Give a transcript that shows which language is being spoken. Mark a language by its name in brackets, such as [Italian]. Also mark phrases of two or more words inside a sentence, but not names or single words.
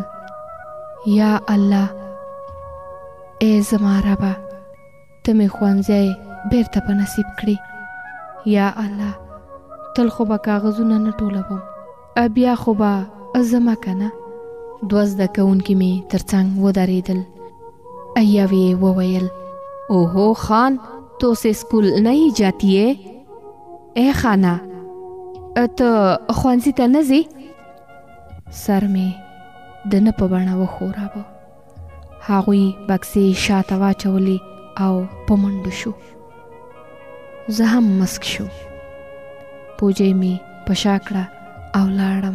[Pashto] یا الله ای زما ربه، ته مې ښوونځی بیرته په نصیب کړې. یا الله تل خو به کاغذونه نه ټولوم، بیا خو به زما که نه. 2 زده کوونکي مې تر څنګ ودرېدل. یوې وویل [Urdu] اوهو خان تو سے اسکول نہیں جاتی ہے؟ [Pashto] اے خانه ته ښوونځي ته نه ځې؟ سر مې د نه په بڼه وښوراوه. هغوی بکسې شاته واچولې او په منډو شو. زه هم مسک شو. پوجې مې په شا کړه او لاړم.